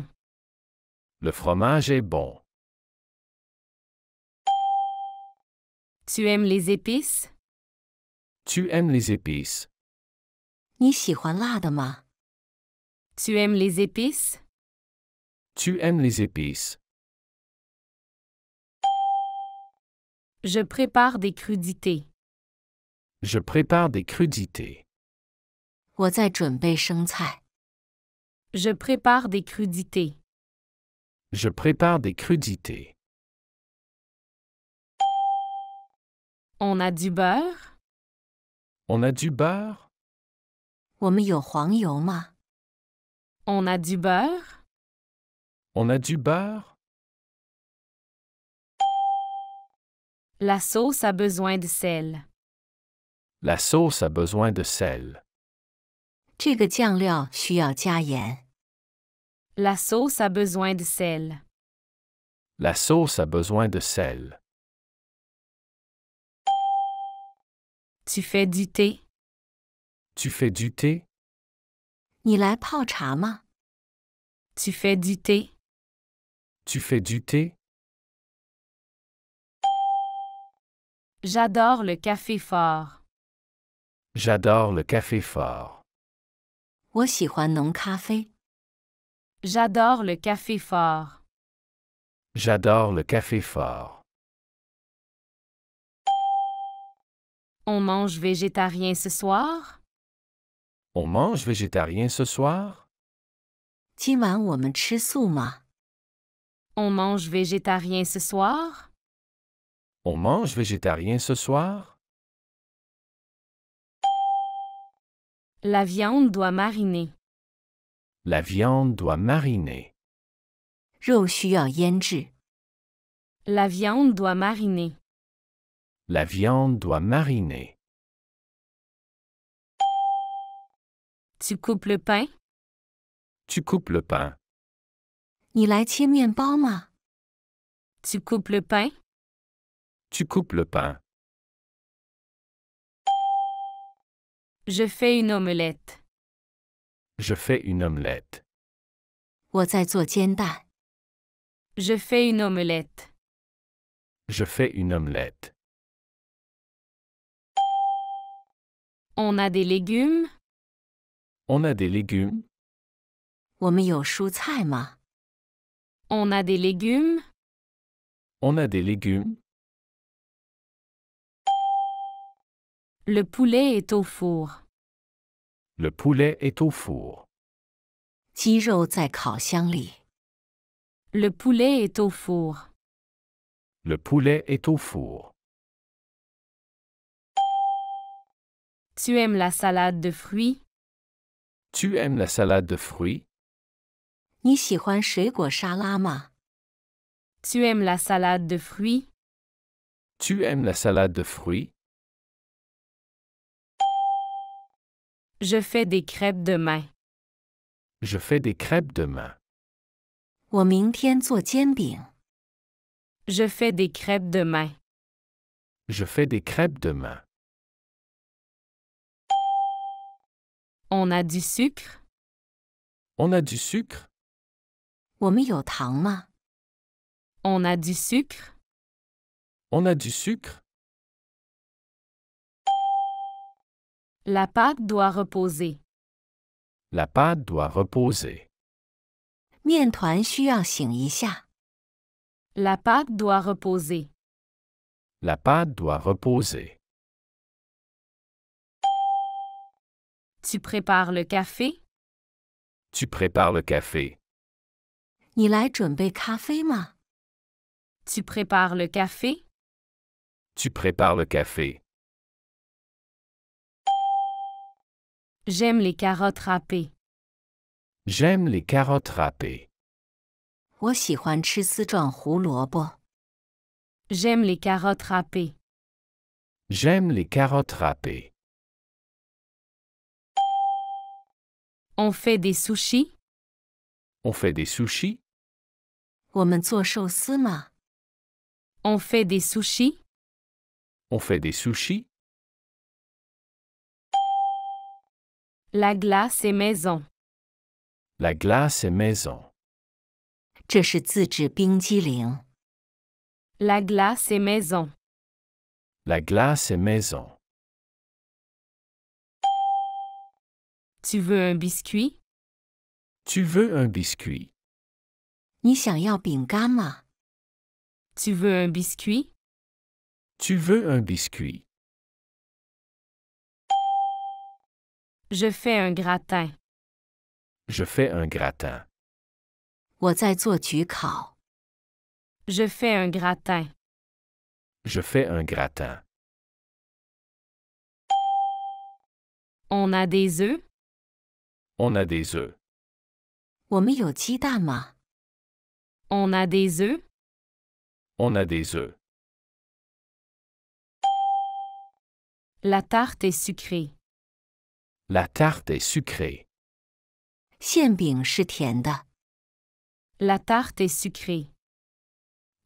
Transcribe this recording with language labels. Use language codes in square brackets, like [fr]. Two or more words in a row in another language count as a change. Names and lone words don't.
[fr] Le fromage est bon. Tu aimes les épices? Tu aimes les épices? [zh] 你喜欢辣的吗？ [fr] Tu aimes les épices? Tu aimes les épices? Je prépare des crudités. Je prépare des crudités. [zh] 我在准备生菜。 [fr] Je prépare des crudités. Je prépare des crudités. On a du beurre? On a du beurre? [zh] 我们有黄油吗？ [fr] On a du beurre? On a du beurre? La sauce a besoin de sel. La sauce a besoin de sel. [zh] 这个酱料需要加盐。 [fr] La sauce a besoin de sel. La sauce a besoin de sel. Tu fais du thé? Tu fais du thé? [zh] 你来泡茶吗？ [fr] Tu fais du thé? Tu fais du thé? J'adore le café fort. J'adore le café fort. [zh] 我喜欢浓咖啡。 [fr] J'adore le café fort. J'adore le café fort. On mange végétarien ce soir? On mange végétarien ce soir? [zh] 今晚我们吃素吗？ [fr] On mange végétarien ce soir? On mange végétarien ce soir? La viande doit mariner. La viande doit mariner. [zh] 肉需要腌制。 [fr] La viande doit mariner. La viande doit mariner. Tu coupes le pain? Tu coupes le pain. [zh] 你来切面包吗？ [fr] Tu coupes le pain? Tu coupes le pain. Je fais une omelette. Je fais une omelette. [zh] 我在做煎蛋。 [fr] Je fais une omelette. Je fais une omelette. On a des légumes? On a des légumes? [zh] 我们有蔬菜吗？ [fr] On a des légumes? On a des légumes? Le poulet est au four. Le poulet est au four. [zh] 鸡肉在烤箱里。 [fr] Le poulet est au four. Le poulet est au four. Tu aimes la salade de fruits? Tu aimes la salade de fruits? [zh] 你喜欢水果沙拉吗？ [fr] Tu aimes la salade de fruits? Tu aimes la salade de fruits? Je fais des crêpes demain. Je fais des crêpes demain. [zh] 我明天做煎饼。 [fr] Je fais des crêpes demain. Je fais des crêpes demain. On a du sucre? On a du sucre? [zh] 我们有糖吗？ [fr] On a du sucre? On a du sucre? La pâte doit reposer. La pâte doit reposer. [zh] 面团需要醒一下。 [fr] La pâte doit reposer. La pâte doit reposer. Tu prépares le café? Tu prépares le café. [zh] 你来准备咖啡吗？ [fr] Tu prépares le café? Tu prépares le café. J'aime les carottes râpées. J'aime les carottes râpées. [zh] 我喜欢吃丝状胡萝卜。 [fr] J'aime les carottes râpées. J'aime les carottes râpées. On fait des sushis? On fait des sushis? [zh] 我们做寿司吗？ [fr] On fait des sushis? On fait des sushis? La glace est maison. La glace est maison. [zh] 这是自制冰激凌。 [fr] La glace est maison. La glace est maison. Tu veux un biscuit? Tu veux un biscuit? [zh] 你想要饼干吗？ [fr] Tu veux un biscuit? Tu veux un biscuit? Je fais un gratin. Je fais un gratin. [zh] 我在做焗烤。 [fr] Je fais un gratin. Je fais un gratin. On a des œufs? On a des œufs. [zh] 我们有鸡蛋吗？ [fr] On a des œufs? On a des œufs. La tarte est sucrée. La tarte est sucrée. [zh] 馅饼是甜的。 [fr] La tarte est sucrée.